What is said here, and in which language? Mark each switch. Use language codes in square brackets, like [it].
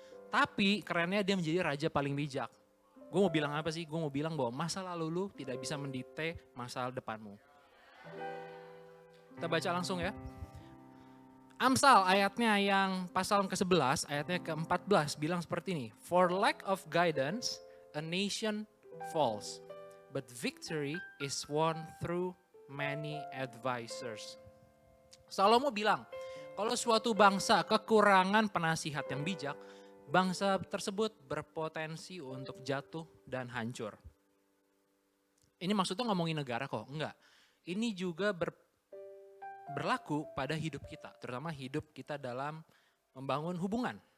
[id] Tapi kerennya dia menjadi raja paling bijak. Gue mau bilang apa sih? Gue mau bilang bahwa masa lalu lu tidak bisa mendikte masa depanmu. Kita baca langsung ya. Amsal ayatnya yang pasal ke-11, ayatnya ke-14 bilang seperti ini. [en] For lack of guidance, a nation falls. but victory is won through many advisors. [id] Salomo bilang, kalau suatu bangsa kekurangan penasihat yang bijak, bangsa tersebut berpotensi untuk jatuh dan hancur. Ini maksudnya ngomongin negara kok, enggak. Ini juga berlaku pada hidup kita, terutama hidup kita dalam membangun hubungan.